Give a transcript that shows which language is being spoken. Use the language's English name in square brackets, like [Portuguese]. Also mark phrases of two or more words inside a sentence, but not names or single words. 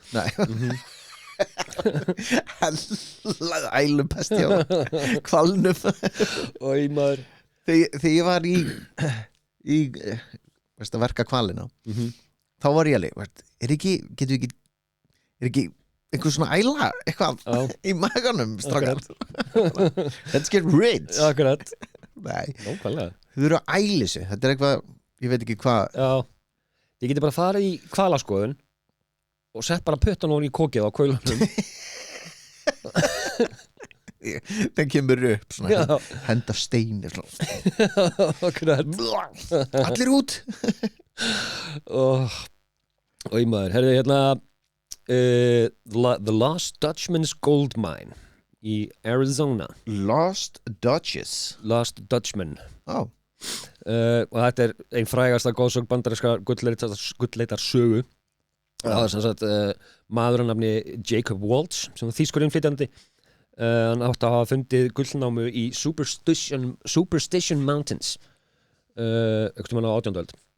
[Icelandic] Nei. Ælupesti á hvalnum. Oj, maður. Þegar ég var í veistu, að verka hvalina, þá var ég alveg, er ekki einhver svona æla eitthvað í maganum strákar. [English] Let's get rich. [Icelandic] Akkurat. Nei, nákvæmlega. Þau eru að æla sig. Þetta er eitthvað, ég veit ekki hvað. Já, ég geti bara farið í hvalaskoðun og sett bara puttan hún í kokið á kaulunum. Það kemur upp svona, henda steini Akkurat. Allir út. Oj, maður, herðu hérna The Lost Dutchman's Gold Mine í Arizona. Lost Dutchman. Og þetta er ein frægasta góðsögn bandaríska gullleitar sögu. Það er sem sagt maður að nafni Jacob Waltz sem var þýskur innflytjandi. Hann átti að hafa fundið gullnámu í Superstition Mountains einhvern veginn á 18.